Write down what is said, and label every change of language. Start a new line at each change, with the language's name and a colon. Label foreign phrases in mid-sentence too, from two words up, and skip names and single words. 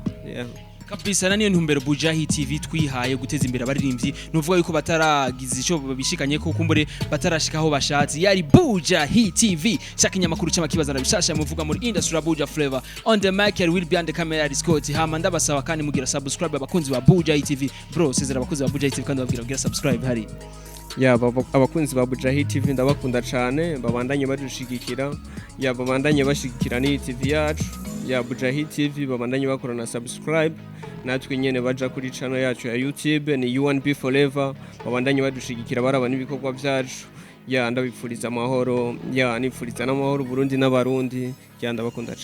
Rundi: kabisa niyo ntumbero Bujahit TV twihaye guteza imbere abaririmbyi nuvuga yuko bataragize ico babishikanye ko kumbure batarashikaho bashatse yari Bujahit TV shakinyamakuru cy'amakibaza na bishasha muvuga muri industry Buja Flavor
English: on the mic will be on the camera
Rundi: Scott hama ndabasaba kandi mugira subscribe abakunzi ba Bujahit TV bro sezera abakunzi ba Bujahit TV kandi babwira subscribe hari abakunzi ba Bujahit TV ndabakunda cyane babandanye badushigikira babandanye bashigikira ni TV yacu Bujahit TV babandanye bakorana subscribe natwe nyene baja kuri channel yacu ya YouTube ni U1B Forever babandanye badushigikira baraba n'ibikorwa byacu ndabipfuriza amahoro nipfuriza n'amahoro Burundi n'abarundi ndabakunda cyane